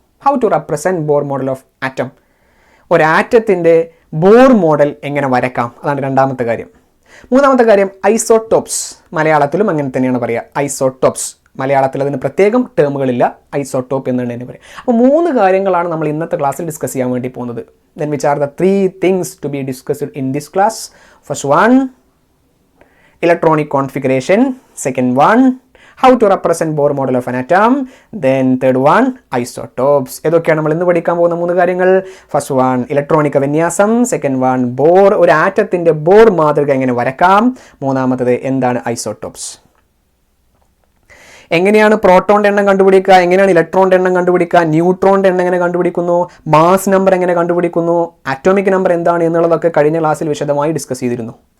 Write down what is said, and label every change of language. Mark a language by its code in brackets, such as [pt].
[en] How to represent Bohr model of atom. [ml] ഒരാറ്റത്തിൻ്റെ Bohr model എങ്ങനെ വരക്കാം? അതാണ് രണ്ടാമത്തെ കാര്യം. മൂന്നാമത്തെ കാര്യം ഐസോട്ടോപ്സ്. മലയാളത്തിലും അങ്ങനെ തന്നെയാണ് പറയുക, ഐസോട്ടോപ്സ്. മലയാളത്തിൽ അതിന് പ്രത്യേകം ടേമുകളില്ല, ഐസോട്ടോപ്പ് എന്നാണ് തന്നെ പറയുക. അപ്പോൾ 3 കാര്യങ്ങളാണ് നമ്മൾ ഇന്നത്തെ ക്ലാസ്സിൽ ഡിസ്കസ് ചെയ്യാൻ വേണ്ടി പോകുന്നത്. [en] Then which are the 3 things to be discussed in this class? First one electronic configuration, second one how to represent Bohr model of an atom, then third one isotopes. [ml] ഏതൊക്കെയാണ് നമ്മൾ ഇന്ന് പഠിക്കാൻ പോകുന്ന 3 കാര്യങ്ങൾ? ഫസ്റ്റ് വൺ ഇലക്ട്രോണിക് വിന്യാസം, second one bore, ഒരു ആറ്റത്തിൻ്റെ bore മാതൃക എങ്ങനെ വരക്കാം, മൂന്നാമത്തത് എന്താണ് ഐസോട്ടോപ്സ്. എങ്ങനെയാണ് പ്രോട്ടോണിൻ്റെ എണ്ണം കണ്ടുപിടിക്കുക, എങ്ങനെയാണ് ഇലക്ട്രോണിൻ്റെ എണ്ണം കണ്ടുപിടിക്കുക, ന്യൂട്രോണിൻ്റെ എണ്ണം എങ്ങനെ കണ്ടുപിടിക്കുന്നു, മാസ് നമ്പർ എങ്ങനെ കണ്ടുപിടിക്കുന്നു, അറ്റോമിക് നമ്പർ എന്താണ് എന്നുള്ളതൊക്കെ കഴിഞ്ഞ ക്ലാസ്സിൽ വിശദമായി ഡിസ്കസ് ചെയ്തിരുന്നു.